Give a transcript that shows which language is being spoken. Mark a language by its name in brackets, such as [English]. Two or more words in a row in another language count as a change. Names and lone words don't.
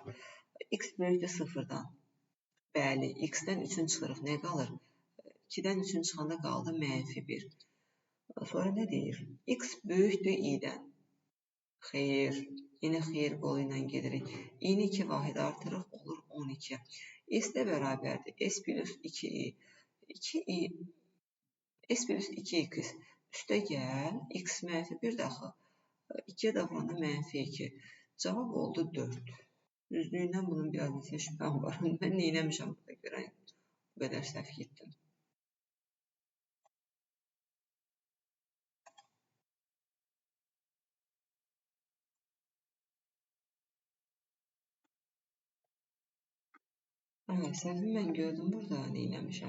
[Azerbaijani] X böyükdür 0-dan. Bəli, X-dən 3-ün çıxırıq. Nə qalır? 2-dən 3-ün çıxanda qaldı -1. Sonra nə deyir? X böyükdür i-dən. Xeyr. Yenə xeyir qolu ilə gedirik. i-ni 2 vahid artırıq, olur 12. S də bərabərdir. S plus 2i. 2i, S plus 2x. Üstə gəl, x -1 daxı. 2-yə də vuranda -2. Cavab oldu 4. Düzlüyündən bunun biraz neçə şübhəm var. Mən neynəmişəm burada görən? Bu qədər səhv getdim. Səhvi mən gördüm burada neynəmişəm.